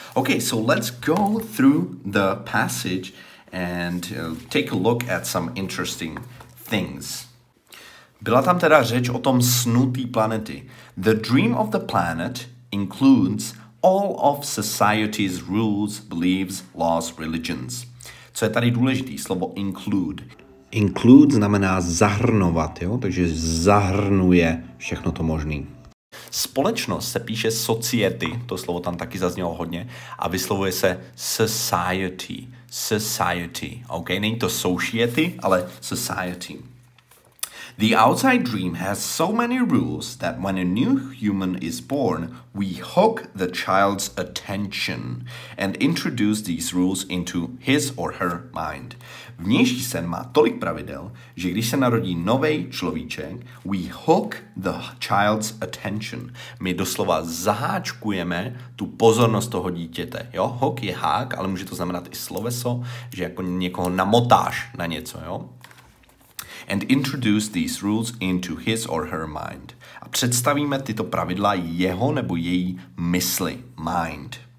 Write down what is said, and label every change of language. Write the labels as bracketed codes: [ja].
[en] Okay, so let's go through the passage and take a look at some interesting things. [cs] Byla tam teda řeč o tom snu té planety. [en] The dream of the planet includes all of society's rules, beliefs, laws, religions. [cs] Co je tady důležitý? Slovo include. Include znamená zahrnovat, jo? Takže zahrnuje všechno to možný. Společnost se píše society, to slovo tam taky zaznělo hodně, a vyslovuje se society. Society, ok? Není to society, ale society. [en] The outside dream has so many rules that when a new human is born, we hook the child's attention and introduce these rules into his or her mind. [cs] Vnější sen má tolik pravidel, že když se narodí nový človíček, [en] we hook the child's attention. [cs] My doslova zaháčkujeme tu pozornost toho dítěte. Jo? Hook je hák, ale může to znamenat i sloveso, že jako někoho namotáš na něco, jo? [en] And introduce these rules into his or her mind. [cs] A představíme tyto pravidla jeho nebo její mysli, mind.